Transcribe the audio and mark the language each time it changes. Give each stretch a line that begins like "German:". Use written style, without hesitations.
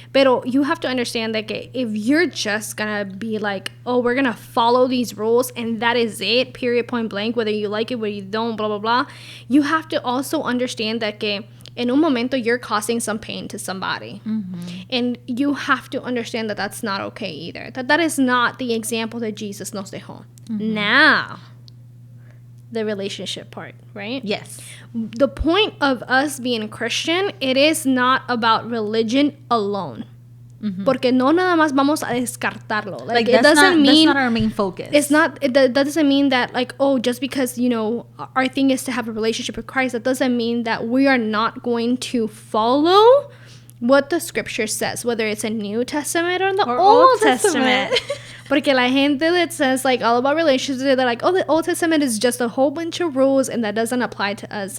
English: But you have to understand that if you're just gonna be like, oh, we're gonna follow these rules and that is it, period, point blank, whether you like it, whether you don't, blah blah blah, you have to also understand that in
Spanish: un momento
English: you're causing some pain to somebody, and you have to understand that that's not okay either. That is not the example that Jesus
Spanish: nos dejó.
English: Now, the relationship part, right? Yes. The point of us being Christian, it is not about religion alone.
Spanish: Porque no nada más vamos a descartarlo.
English: Like it doesn't mean that's not our main focus. It's not. That doesn't mean that like, oh, just because our thing is to have a relationship with Christ, that doesn't mean that we are not going to follow what the Scripture says, whether it's a New Testament or the Old Testament.
Spanish: Porque la gente
English: that says like all about relationships, they're like, oh, the Old Testament is just a whole bunch of rules and that doesn't apply to us.